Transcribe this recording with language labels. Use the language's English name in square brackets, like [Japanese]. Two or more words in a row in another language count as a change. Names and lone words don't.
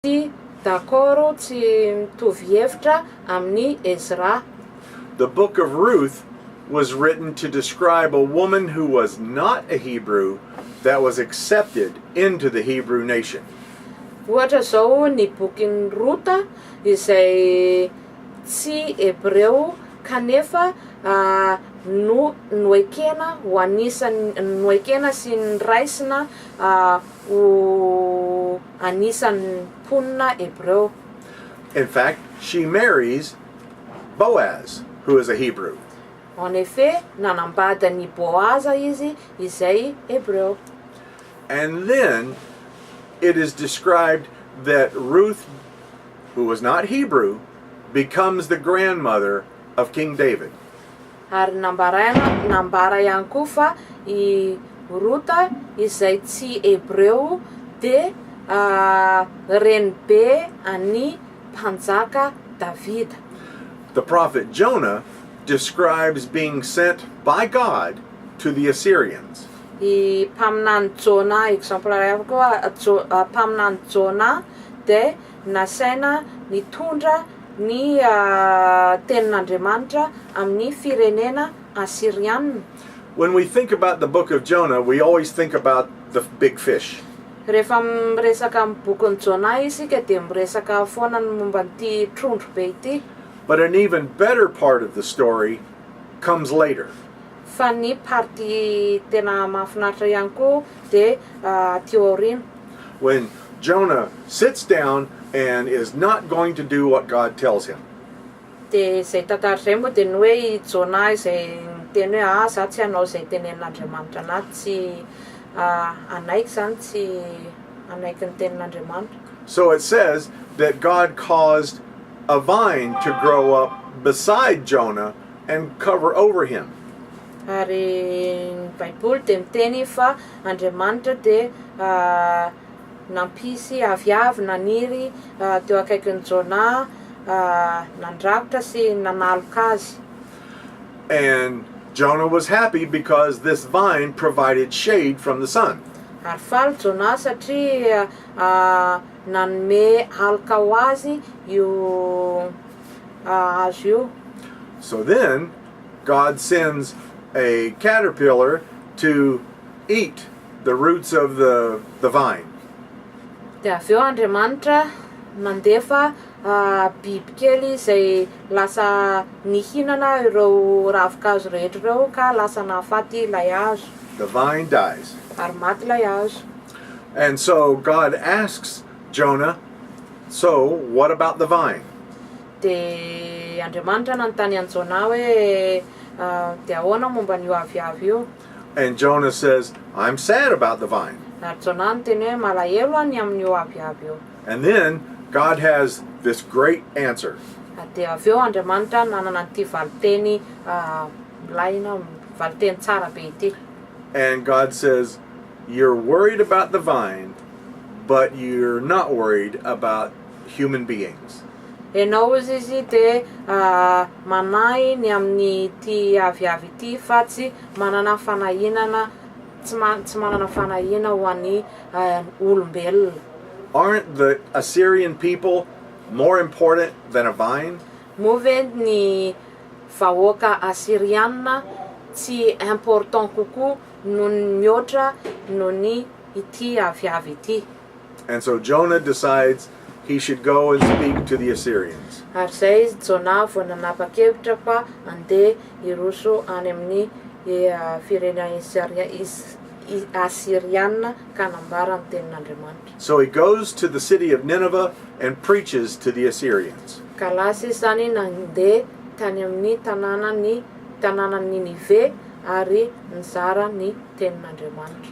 [Malagasy] D'accord, tsy mitovy hevitra amin'ny Ezra. [English] The book of Ruth was written to describe a woman who was not a Hebrew that was accepted into the Hebrew nation. [Malagasy] Ohatra zao ny bokin'ny Rota izay tsy hebreo kanefa noekena ho anisan'ny noekena sy niraisina ho anisan'ny mponina hebreo. [English] In fact, she marries Boaz, who is a Hebrew. [French] En effet, [Malagasy] nanambada ny Boaza izy izay hebreo. [English] And then it is described that Ruth, who was not Hebrew, becomes the grandmother of King David. [Malagasy] Ary nambara ihany koa fa i Ruta izay tsy hebreo de renibe any mpanjaka Davida. [English] The prophet Jonah describes being sent by God to the Assyrians. [Malagasy] I mpaminany Jona, exemplaire koa mpaminany Jona de nasaina nitondra ny tenin'Andriamanitra amin'ny firenena Assyriana. [English] When we think about the book of Jonah, we always think about the big fish. [Malagasy] Rehefa miresaka amin'ny bokin'ny Jona isika de miresaka foana ny momba n'ity trondro be ity. [English] But an even better part of the story comes later. [Malagasy] Fa ny party tena mahafinaritra ihany koa de teo aoriana. [English] When Jonah sits down and is not going to do what God tells him. [Malagasy] De zay tantara zay moa de ny hoe i Jona izay miteny hoe za tsy hanao zay tenenin'Andriamanitra anahy, tsy anaiky zany tsy anaiky ny tenin'Andriamanitra. [English] So it says that God caused a vine to grow up beside Jonah and cover over him. [Malagasy] Ary ny Baiboly de miteny fa Andriamanitra de nampisy aviavy naniry teo akaikin'ny Jona, nandrakotra sy nanaloka azy. [English] And Jonah was happy because this vine provided shade from the sun. [Malagasy] Ary faly Jona satria nanome aloka ho azy io hazo io. [English] So then God sends a caterpillar to eat the roots of the vine. [Malagasy] De avy eo Andriamanitra mandefa bibikely izay lasa nihinana ireo ravikazo rehetra ireo ka lasa nahafaty ilay hazo. [English] The vine dies. [Malagasy] Ary maty ilay hazo. [English] And so God asks Jonah, so what about the vine? [Malagasy] De Andriamanitra nanontany an Jona hoe de ahoana momba n'io aviavy io? [English] And Jonah says, I'm sad about the vine. [Malagasy] Ary Jona niteny hoe malahelo any amin'io aviavy io. [English] And then God has this great answer. [Malagasy] De avy eo Andriamanitra nanana n'ity valiteny milaina, valiteny tsara be ity. [English] And God says, you're worried about the vine, but you're not worried about human beings. [Malagasy] Enao izy de manahy ny amin'ny ty aviavy ity fa tsy manana fanahinana, tsy manana fanahina ho an'ny olombelona. [English] Aren't the Assyrian people more important than a vine? [Malagasy] Moa ve ny vahoaka Assyriana tsy important kokoa noho ny mihoatra noho ny ity aviavy ity. [English] And so Jonah decides he should go and speak to the Assyrians. [Malagasy] Ary zay izy Jona vao nanapa-kevitra fa andeha hiroso any amin'ny firenena Assyriana ka hanambara ny tenin'Andriamanitra. [English] So he goes to the city of Nineveh and preaches to the Assyrians. [Malagasy] Ka lasa izy zany nandeha tany amin'ny tanàna Ninive ary nizara ny tenin'Andriamanitra.